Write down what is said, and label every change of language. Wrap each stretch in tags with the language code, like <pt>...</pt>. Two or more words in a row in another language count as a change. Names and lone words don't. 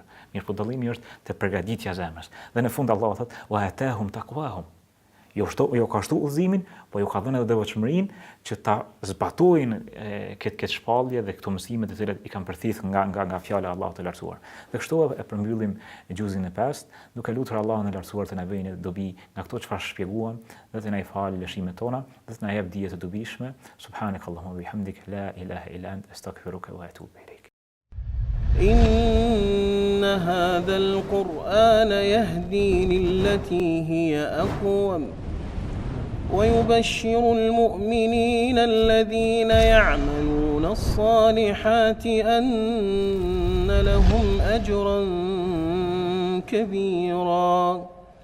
<sq>Mirë po dallimi është te përgatitja e zemrës. Dhe në fund Allahu thotë:</sq> <ar>"وآتاهم تقواهم",</ar> <sq>jo ka shtu udhëzimin, po ju ka dhënë edhe devotshmërinë që ta zbatojnë këtë shpallje dhe këto mësime të cilat i kanë përthith nga fjala e Allahut të lartësuar. Dhe kështu e përmbyllim gjuzin e 5, duke lutur Allahun e lartësuar të na bëjë dobi nga këto çfarë shpjeguam dhe të na i falë lëshimet tona dhe të na jap dije të dobishme.</sq> <ar>سبحانك اللهم وبحمدك لا إله إلا أنت أستغفرك وأتوب إليك. إن هذا القرآن يهدي للتي هي أقوم ويبشر المؤمنين الذين يعملون الصالحات أن لهم أجرا كبيرا</ar>